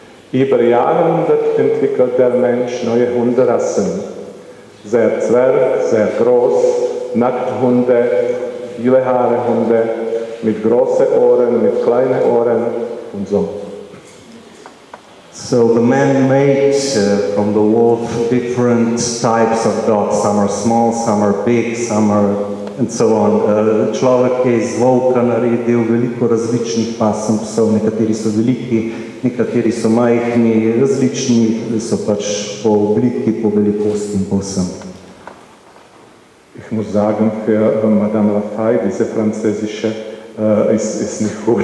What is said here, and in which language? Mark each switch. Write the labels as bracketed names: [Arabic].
[German] Über Jahrhunderte entwickelt der Mensch neue Hunderassen. Sehr Zwerg, sehr groß, Nackthunde, viele Haare Hunde, mit großen Ohren, mit kleinen Ohren und so. [English] So the man made from the wolf different types of dogs. Some are small, some are big, some are and so on. [Slovenian] Človek je iz volka naredil veliko različnih pasem psov, nekateri so veliki, nekateri so majhni, različni so pač po obliki, po velikosti in po vsem. [German] Ich muss sagen, für Madame Lafay, diese französische ist nicht gut.